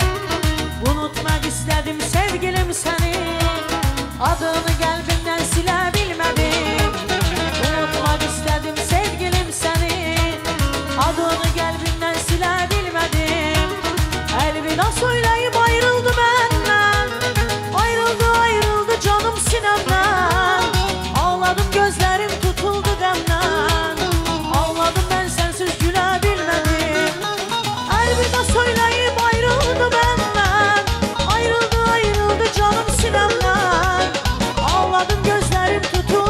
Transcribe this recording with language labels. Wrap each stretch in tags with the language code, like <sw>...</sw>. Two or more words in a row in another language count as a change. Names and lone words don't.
<az>Unutmaq istədim sevgilim səni. Adını qəlbimdən silə bilmədim. Unutmaq istədim sevgilim səni. Adını qəlbimdən silə bilmədim. Elvida söyləyib ayrıldı məndən.</az> <tr>Ayrıldı ayrıldı canım sinemden. Ağladım gözlerim tutuldu demden. Ağladım ben sensiz gülebilmedim. Elvida söyleyip ayrıldı benden. Ayrıldı ayrıldı canım sinemden. Ağladım gözlerim tutuldu</tr>